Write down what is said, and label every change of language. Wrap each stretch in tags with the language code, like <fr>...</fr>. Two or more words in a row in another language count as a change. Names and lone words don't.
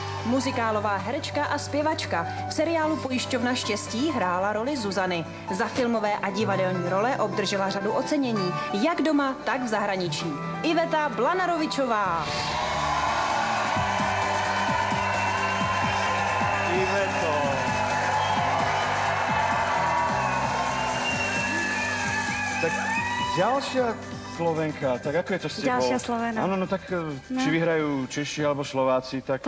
<cs>Muzikálová herečka a zpěvačka. V seriálu Pojišťovna štěstí hrála roli Zuzany. Za filmové a divadelní role obdržela řadu ocenění, jak doma, tak v zahraničí. Iveta Blanarovičová. Iveto.</cs> <sk>Tak ďalšia Slovenka, tak ako je to s tebou? Ďalšia Slovena. Áno, no tak či vyhrajú Češi alebo Slováci, tak</sk>